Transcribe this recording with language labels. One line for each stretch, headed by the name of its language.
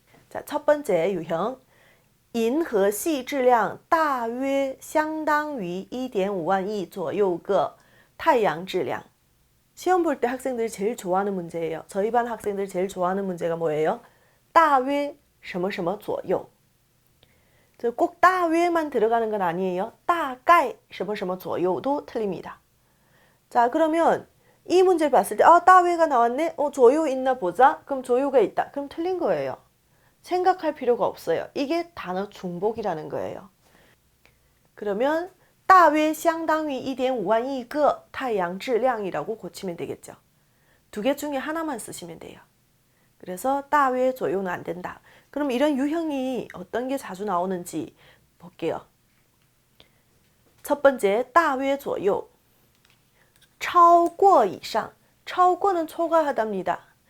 Korean: 자, 첫 번째 유형
Chinese: 银河系质量大约相当于 1.5万亿左右个太阳质量
Korean: 시험 볼 때 학생들이 제일 좋아하는 문제예요. 저희 반 학생들이 제일 좋아하는 문제가 뭐예요?
Chinese: 大约什么什么左右
Korean: 꼭 大约만 들어가는 건 아니에요.
Chinese: 大概什么什么左右
Korean: 도 틀립니다. 자, 그러면 이 문제를 봤을 때 大约가 나왔네? 조요 있나 보자. 그럼 조요가 있다. 그럼 틀린 거예요. 생각할 필요가 없어요. 이게 단어 중복이라는 거예요. 그러면
Chinese: 大约相当于 1.5万亿个太阳质量
Korean: 이라고 고치면 되겠죠. 두 개 중에 하나만 쓰시면 돼요. 그래서 大约 조요는 안 된다. 그럼 이런 유형이 어떤 게 자주 나오는지 볼게요. 첫 번째 大约 조요 超过以上 超过는 초과하답니다.